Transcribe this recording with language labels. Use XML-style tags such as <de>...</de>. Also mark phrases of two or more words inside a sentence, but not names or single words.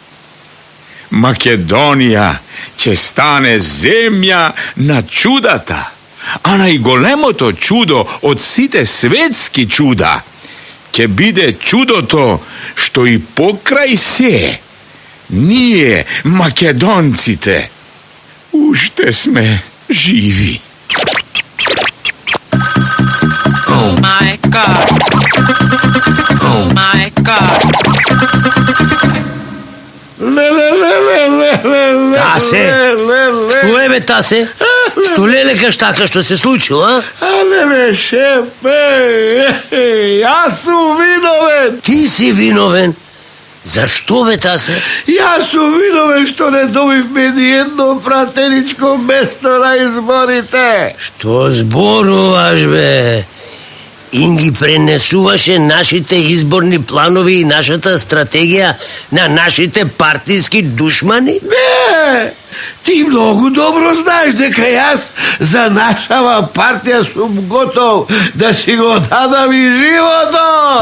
<mk>Македонија ќе стане земја на чудата, а најголемо то чудо од сите светски чуда ќе биде чудо то што и покрај се ние Македонците. Уште сме живи.</mk> <en>Oh my God. Oh my God.</en> <mk>Tase, што је бе Тасе? Што лелекаш така, што се случило, а? Але шефе, ја сам виновен. Ти си виновен? Зашто бе Тасе? Ја сам виновен што не добив мени једно пратеничко место на изборите. Што зборуваш бе? Ingi пренесуваше нашите изборни планови и нашата стратегија на нашите партиски душмани? Не, ти много добро знаеш дека јас за нашава партија сум готов да си го дадам и животот.</mk>